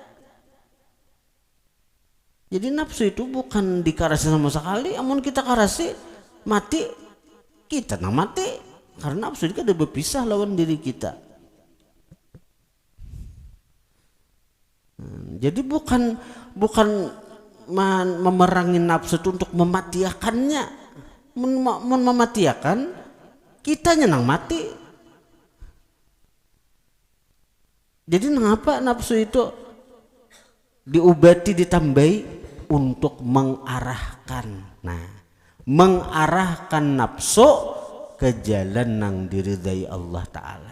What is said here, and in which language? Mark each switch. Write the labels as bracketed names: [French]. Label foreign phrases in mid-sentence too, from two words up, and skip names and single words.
[Banjar] Jadi nafsu itu bukan dikarasi sama sekali, amun kita karasi mati kita nang mati, karena nafsu itu ada berpisah lawan diri kita. [Indonesian] Jadi bukan memerangi nafsu itu untuk mematiakannya. [Banjar] Mematiakan kitanya nang mati. [Indonesian] Jadi mengapa nafsu itu diobati, ditambahi untuk mengarahkan. Nah, mengarahkan nafsu ke jalan yang diridai Allah Ta'ala.